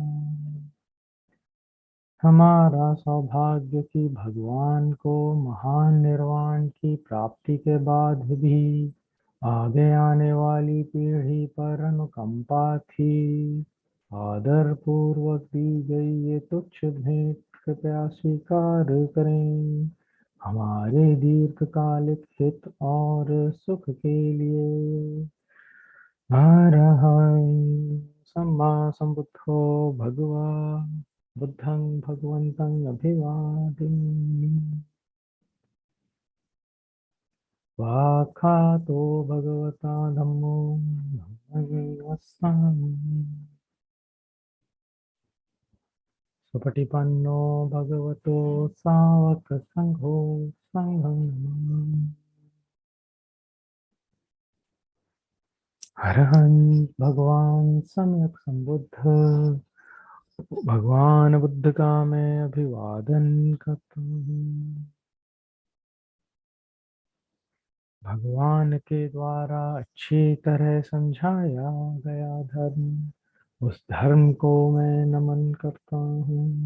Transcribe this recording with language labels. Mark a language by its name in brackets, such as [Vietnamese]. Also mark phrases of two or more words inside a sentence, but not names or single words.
[Hindi] हमारा सौभाग्य कि भगवान को महान निर्वाण की प्राप्ति के बाद भी आगे आने वाली पीढ़ी पर अनुकंपा थी. आदर पूर्वक दी गई ये तुच्छ भेंट कृपया स्वीकार करें. हमारे दीर्घकालिक हित और सुख के लिए. [Pali] अरहं सम्मा सम्बुद्धो भगवा बुद्धं भगवन्तं अभिवादिमि. वाखातो भगवता धम्मो धम्मं सुपटिपन्नो भगवतो सावक संघो संघं नमामि. [Hindi] अरहं भगवान सम्यक संबुद्ध, भगवान बुद्ध का मैं अभिवादन करता हूँ. भगवान के द्वारा अच्छी तरह समझाया गया धर्म, उस धर्म को मैं नमन करता हूँ.